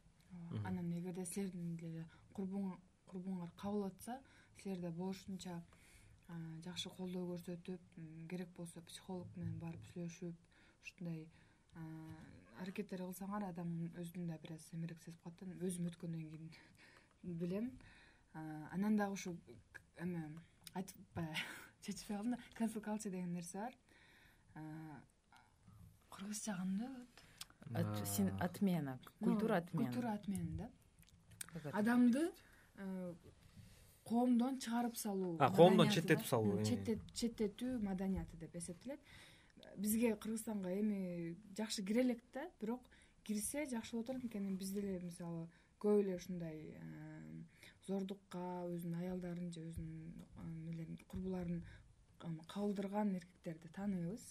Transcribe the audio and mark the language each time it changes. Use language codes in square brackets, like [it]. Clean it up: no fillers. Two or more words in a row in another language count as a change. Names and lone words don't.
[ky] Анан эгерде силердин деле курбуңар кабыл атса, силерде болушунча жакшы колдоо көрсөтүп, керек болсо психолог менен барып сүйлөшүп, ушундай аракеттер кылсаңар, адамдын өзүн да бир аз эмерээк сезип калат да. Өзүм өткөндөн кийин билем. Анан дагы ушу эме айтып чечпей калдым да, [en] cancel culture [ky] деген нерсе бар. Кыргызча кандай болот? [ru] Отмена, культура отмены. Культура отмены, да. [ky] Адамды коомдон чыгарып салуу, коомдон четтетип салуу, четтетүү маданияты деп эсептелет. Бизге Кыргызстанга эми жакшы кире элек да, бирок кирсе жакшы болот элек, анткени бизде эле мисалы көп эле ушундай зордукка өзүнүн аялдарын же өзүнүн курбуларын кабылдырган эркектерди тааныйбыз.